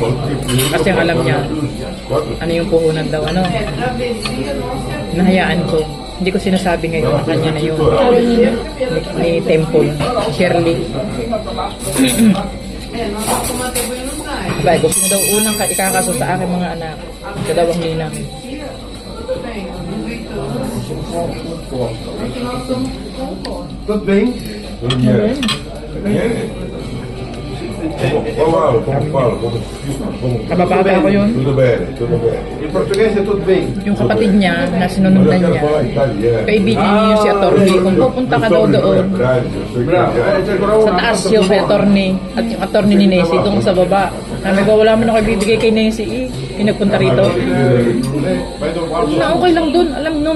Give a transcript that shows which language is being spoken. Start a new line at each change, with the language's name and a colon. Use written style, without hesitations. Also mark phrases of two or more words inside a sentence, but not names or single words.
Filipino: Kasi ang alam niya, ano yung puhunan daw, ano. Hinahayaan ko. Hindi ko sinasabi ngayon na kanya na yun. Ni Temple, si Shirley. Abay, kung sino daw unang ikakaso sa akin mga anak, siya daw ang ninang.
Portuguese: Tudo bem? Tudo bem? Vamos lá, como fala?
Filipino: Kababata ko yun.
Portuguese: Tudo bem, tudo bem. Em português é tudo bem.
Filipino: Yung kapatid niya na sinunundan niya, kaibigan niya yung si Atty. Kung pupunta ka daw doon, sa taas yung kay Atty. At yung Atty. Ni Nessie doon sa baba. Sabi ko, wala mo na kayo bibigay kay Nessie eh. Nagpunta rito. Na okay lang doon, alam nun.